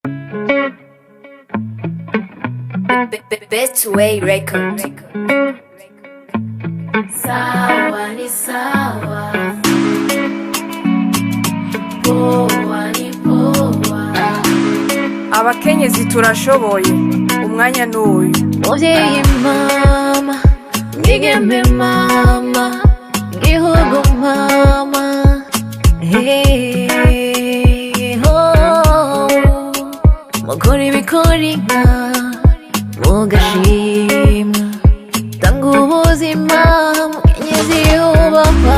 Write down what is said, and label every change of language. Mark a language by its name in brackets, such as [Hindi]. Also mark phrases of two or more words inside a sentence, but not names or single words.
[English] Best way record. [Swahili] Sawa ni sawa, poa ni poa. [Rundi] Abakenyezi turashoboye, umwanya n'uyu. Muvyeyi mama, ngigeme mama, gihugu mama, hey ho, mukora ibikorika mugashima, tanga ubuzima mukenyezi yubahwa.